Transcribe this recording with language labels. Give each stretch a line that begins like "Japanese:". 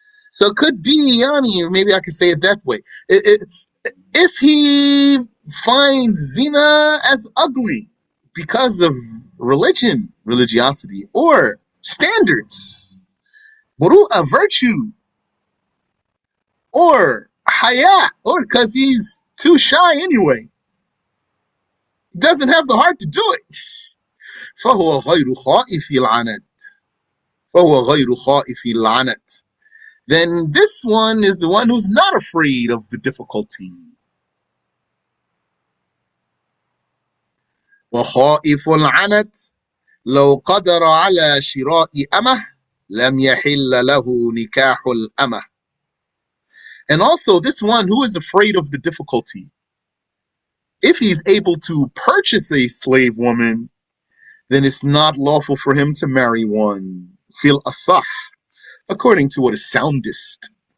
English: So it could be, yani, maybe I could say it that way. If he finds zina as ugly because of religiosity, or standards, muru'ah, virtue, or haya, or because he's too shy anyway, he doesn't have the heart to do it.
Arabic: فهو غير خائف العنت. فهو غير خائف العنت.
English: Then this one is the one who's not afraid of the difficulty.
Arabic: وخائف العنت لو قدر على شراء أمه لم يحل له نكاح الأمه.
English: And also this one who is afraid of the difficulty, if he's able to purchase a slave woman, then it's not lawful for him to marry one. Fil asah, according to what is soundest.